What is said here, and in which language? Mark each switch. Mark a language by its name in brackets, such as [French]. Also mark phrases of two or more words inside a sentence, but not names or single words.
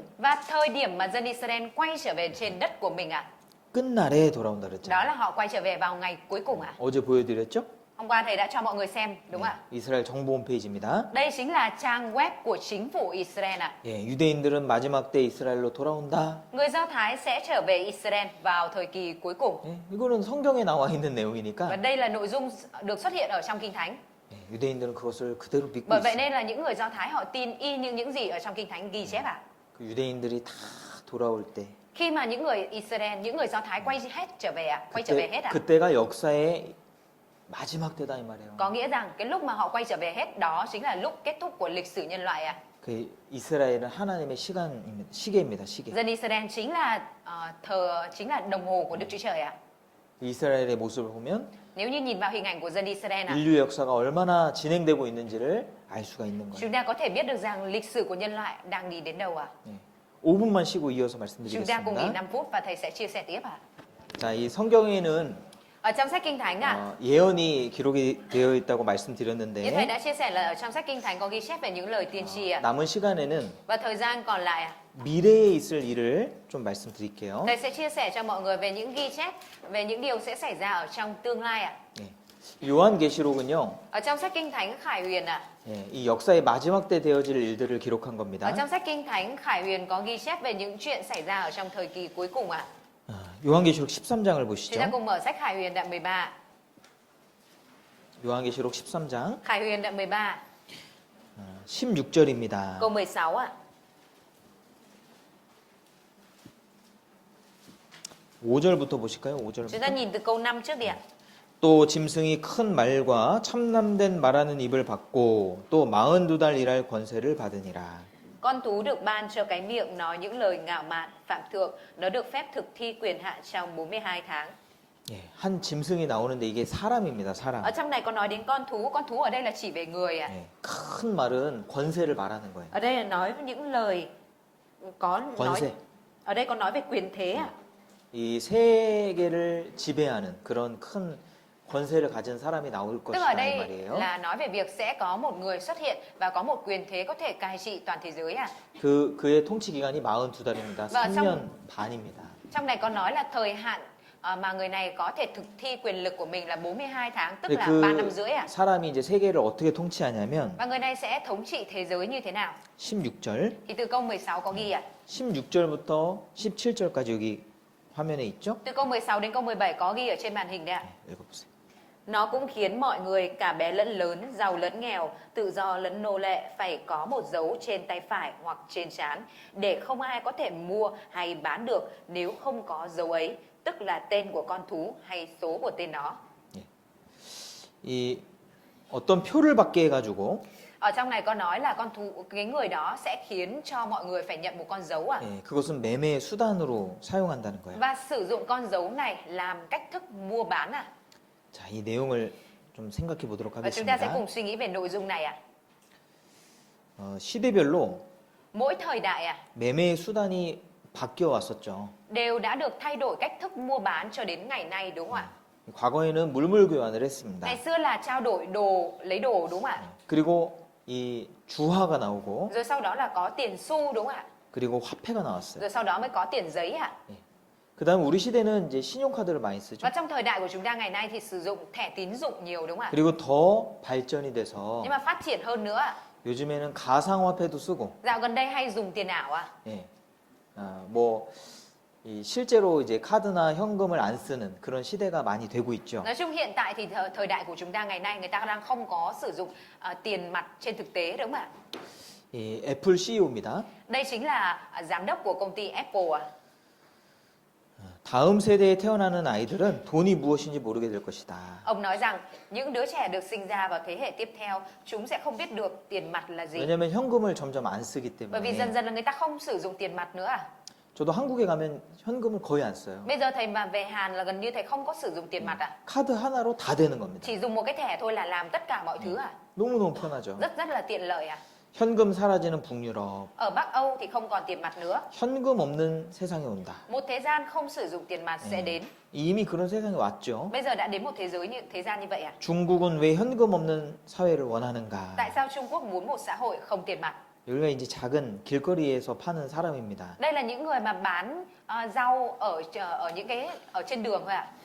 [Vietnamese] Và thời điểm mà dân Israel quay trở về trên đất của mình ạ, [Korean] 끝날에 돌아온다 [Vietnamese] đó [Korean] 그랬잖아요. [Vietnamese] là họ quay trở về vào ngày cuối cùng ạ. [Korean] 어제 보여드렸죠? [Vietnamese] Hôm qua thầy đã cho mọi người xem đúng không ạ? [Korean] 이스라엘 정보 홈페이지입니다. [Vietnamese] Đây chính là trang web của chính phủ Israel ạ. [Korean] 예, 유대인들은 마지막 때 이스라엘로 돌아온다. [Vietnamese] Người Do Thái sẽ trở về Israel vào thời kỳ cuối cùng. [Korean] 예, 이거는 성경에 나와 있는 [Vietnamese] Và [Korean] 내용이니까 [Vietnamese] đây là nội dung được xuất hiện ở trong Kinh Thánh. [Korean] 예, 유대인들은 그것을 그대로 믿고 [Vietnamese] Bởi vậy [Korean] 있어요. [Vietnamese] nên là những người Do Thái họ tin y như những gì ở trong Kinh Thánh ghi chép ạ. [Korean] 그 유대인들이 다 돌아올 때 [Vietnamese] Khi mà những người Israel, những người Do Thái quay hết trở về ạ, quay trở về hết ạ. [Korean] 그때가 역사의 마지막 때다 이 말이에요. [Vietnamese] Có nghĩa rằng cái lúc mà họ quay trở về hết đó chính là lúc kết thúc của lịch sử nhân loại ạ. [Korean] 그 이스라엘은 하나님의 시계입니다. 시계. [Vietnamese] Dân Israel chính là đồng hồ của Đức Chúa Trời ạ. [Korean] 이스라엘의 모습을 보면 [Vietnamese] Nếu như nhìn vào hình ảnh của dân Israel ạ, [Korean] 인류 역사가 얼마나 진행되고 있는지를 알 수가 있는 거예요. [Vietnamese] chúng ta có thể biết được rằng lịch sử của nhân loại đang đi đến đâu ạ. [Korean] 5분만 쉬고 이어서 [Vietnamese] Chúng ta cùng nghỉ [Korean] 말씀드리겠습니다. [Vietnamese] 5 phút và thầy sẽ chia sẻ tiếp ạ. [Korean] 자, 이 성경에는 [Vietnamese] Ở trong sách Kinh Thánh ạ, [Korean] 예언이 기록이 되어 있다고 [Vietnamese] như thầy [Korean] 말씀드렸는데 [Vietnamese] đã chia sẻ là ở trong sách Kinh Thánh có ghi chép về những lời tiên tri ạ. [Korean] 남은 시간에는 [Vietnamese] Và thời gian còn lại ạ, [Korean] 미래에 있을 일을 좀 말씀드릴게요. [Vietnamese] thầy sẽ chia sẻ cho mọi người về những ghi chép về những điều sẽ xảy ra ở trong tương lai ạ. [Korean] 요한계시록은요, [Vietnamese] Ở trong sách Kinh Thánh Khải Huyền ạ, [Korean] 이 역사의 마지막 때 되어질 일들을 기록한 [Vietnamese] ở [Korean] 겁니다. [Vietnamese] trong sách Kinh Thánh Khải Huyền có ghi chép về những chuyện xảy ra ở trong thời kỳ cuối cùng ạ. [Korean] 요한계시록 13장을 [Vietnamese] Chúng [Korean] 보시죠. [Vietnamese] ta cùng mở sách Khải Huyền đoạn 13. [Korean] 요한계시록 13장 [Vietnamese] Khải Huyền đoạn 13, [Korean] 16절입니다. [Vietnamese] câu 16 ạ. [Korean] 5절부터 보실까요? [Vietnamese] Chúng ta [Korean] 5절부터. [Vietnamese] nhìn từ câu 5 trước đi ạ. [Korean] 또 짐승이 큰 말과 참남된 말하는 입을 받고 또 42달 일할 권세를 받으니라. [Vietnamese] Con thú được ban cho cái miệng nói những lời ngạo mạn, phạm thượng, nó được phép thực thi quyền hạn trong 42 tháng. [Korean] 한 짐승이 나오는데 이게 사람입니다. 사람. [Vietnamese] Ở trong này có nói đến con thú ở đây là chỉ về người ạ. [Korean] 큰 말은 권세를 말하는 거예요. [Vietnamese] Ở đây là nói những lời có nói, [Korean] 권세. [Vietnamese] ở đây có nói về quyền thế ạ. [Korean] 이 세계를 지배하는 그런 큰 권세를 가진 사람이 나올 [Vietnamese] Tức ở [Korean] 것이다 이 [Vietnamese] đây [Korean] 말이에요. [Vietnamese] là nói về việc sẽ có một người xuất hiện và có một quyền thế có thể cai trị toàn thế giới ạ. [Korean] 그의 통치 기간이 42달입니다. [Vietnamese] Và [Korean] 3년 반입니다. [Vietnamese] Trong này có nói là thời hạn mà người này có thể thực thi quyền lực của mình là 42 tháng, tức [Korean] 근데 [Vietnamese] là [Korean] 그 [Vietnamese] 3 năm rưỡi ạ. [Korean] 사람이 이제 세계를 어떻게 통치하냐면 [Vietnamese] Và người này sẽ thống trị thế giới như thế nào? [Korean] 16절, [Vietnamese] Thì từ câu 16 có ghi ạ. [Korean] 16절부터 17절까지 여기 화면에 있죠? [Vietnamese] Từ câu 16 đến câu 17 có ghi ở trên màn hình đấy ạ. [Korean] 읽어보세요. [Vietnamese] Nó cũng khiến mọi người cả bé lẫn lớn, giàu lẫn nghèo, tự do lẫn nô lệ phải có một dấu trên tay phải hoặc trên trán để không ai có thể mua hay bán được nếu không có dấu ấy, tức là tên của con thú hay số của tên nó. [Korean] 이 어떤 표를 받게 해가지고 [Vietnamese] Ở trong này có nói là cái người đó sẽ khiến cho mọi người phải nhận một con dấu ạ. [Korean] 그것은 매매의 수단으로 사용한다는 거예요. [Vietnamese] Và sử dụng con dấu này làm cách thức mua bán ạ. [Korean] 자, 이 내용을 좀 생각해 보도록 [Vietnamese] Và chúng ta sẽ [Korean] 하겠습니다. [Vietnamese] cùng suy nghĩ về nội dung này ạ. [Korean] 시대별로 [Vietnamese] Mỗi thời đại ạ [Korean] 매매의 수단이 바뀌어 왔었죠. [Vietnamese] đều đã được thay đổi cách thức mua bán cho đến ngày nay, đúng không ạ? [Korean] 과거에는 물물 교환을 했습니다. [Vietnamese] Ngày xưa là trao đổi đồ, lấy đồ, đúng không ạ? [Korean] 그리고 이 주화가 나오고 [Vietnamese] Rồi sau đó là có tiền xu, đúng không ạ? [Korean] 그리고 화폐가 나왔어요. [Vietnamese] Rồi sau đó mới có tiền giấy ạ. [Korean] 그다음 우리 시대는 이제 신용카드를 많이 쓰죠. [Vietnamese] Và trong thời đại của chúng ta ngày nay thì sử dụng thẻ tín dụng nhiều, đúng không ạ? [Korean] 그리고 더 발전이 돼서 [Vietnamese] Nhưng mà phát triển hơn nữa ạ, [Korean] 요즘에는 가상화폐도 쓰고, [Vietnamese] dạo gần đây hay dùng tiền ảo ạ. [Korean] 이 실제로 이제 카드나 현금을 안 쓰는 그런 시대가 많이 되고 있죠. [Vietnamese] Nói chung hiện tại thì thời đại của chúng ta ngày nay người ta đang không có sử dụng tiền mặt trên thực tế, đúng không ạ? [Korean] 이 애플 CEO입니다. [Vietnamese] Đây chính là giám đốc của công ty Apple ạ. [Korean] 다음 세대에 태어나는 아이들은 돈이 무엇인지 모르게 될 것이다. [Vietnamese] Ông nói rằng những đứa trẻ được sinh ra vào thế hệ tiếp theo chúng sẽ không biết được tiền mặt là gì. [Korean] 왜냐하면 현금을 점점 안 쓰기 [Vietnamese] Bởi vì [Korean] 때문에. [Vietnamese] dần dần là người ta không sử dụng tiền mặt nữa à. [Korean] 저도 한국에 가면 현금을 거의 안 써요. [Vietnamese] Bây giờ thầy mà về Hàn là gần như thầy không có sử dụng tiền mặt à. [Korean] 카드 하나로 다 되는 겁니다. [Vietnamese] Chỉ dùng một cái thẻ thôi là làm tất cả mọi thứ à. [Korean] 너무너무 편하죠. [Vietnamese] Rất là tiện lợi à. [Korean] 현금 사라지는 북유럽. [Vietnamese] Ở Bắc Âu thì không còn tiền mặt nữa. [Korean] 현금 없는 세상이 온다. [Vietnamese] Một thế gian không sử dụng tiền mặt sẽ đến. [Korean] 이미 그런 세상이 왔죠. [Vietnamese] Bây giờ đã đến một thế gian như vậy à. [Korean] 중국은 왜 현금 없는 사회를 원하는가? [Vietnamese] Tại sao Trung Quốc muốn một xã hội không tiền mặt? [Korean] 여기가 이제 작은 길거리에서 파는 사람입니다. [Vietnamese] Đây là những người mà bán rau ở trên đường thôi ạ.